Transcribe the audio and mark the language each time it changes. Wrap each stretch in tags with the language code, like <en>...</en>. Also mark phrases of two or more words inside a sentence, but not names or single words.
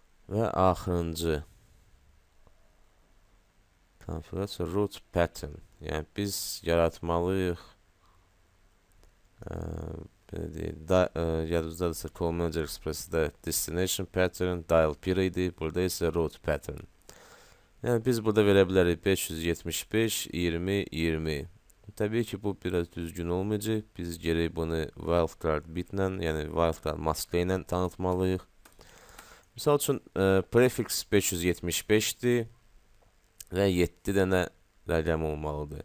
<az>və axırıncı konfigurasiya</az> <en>root pattern.</en> <az>Yəni biz yaratmalıyıq belə deyək, yadınızdadırsa Call Manager Express-də</az> <en>destination pattern dial</en> <az>1 idi, burada isə</az> <en>root pattern.</en> <az>Yəni biz burada verə bilərik 575 20 20. Təbii ki, bu biraz düzgün olmayacaq. Biz gərək bunu wildcard bitlə, yəni wildcard maska ilə tanıtmalıyıq. Misal üçün prefix 575-dir və 7 dənə rəqəm olmalıdır.</az>